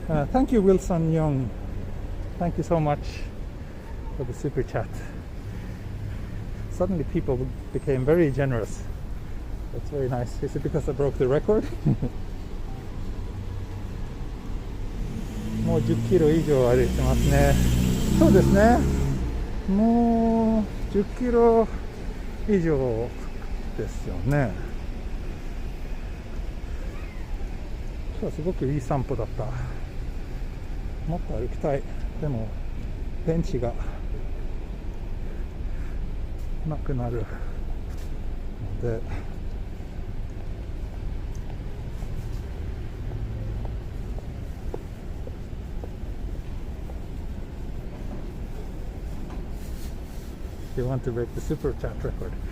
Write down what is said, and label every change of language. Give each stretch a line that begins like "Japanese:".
English: Thank you, Wilson Young. Thank you so much for the super chat. Suddenly people became very generous. That's very nice. Is it because I broke the record?
Japanese: もう10キロ以上歩いてますね。そうですね。もう10キロ以上ですよね。今日はすごくいい散歩だった。もっと歩きたい。
English: でも電池がなくなるので、 you want to break the super chat record.